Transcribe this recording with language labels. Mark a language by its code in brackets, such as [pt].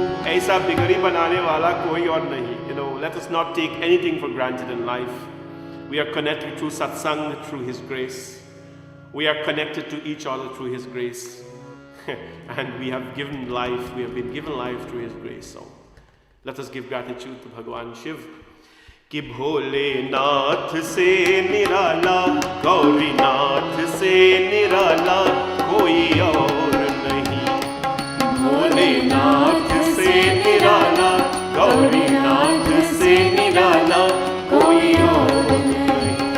[hi] ऐसा बिगड़ी बनाने वाला कोई और नहीं। [en] Let us not take anything for granted in life. We are connected through satsang, through His grace. We are connected to each other through His grace. And we have given life, we have been given life through His grace. So let us give gratitude to Bhagavan Shiv. [hi] कि भोलेनाथ से निराला, गौरीनाथ से निराला कोई और नहीं। भोलेनाथ से निराला, गौरीनाथ से निराला कोई और नहीं।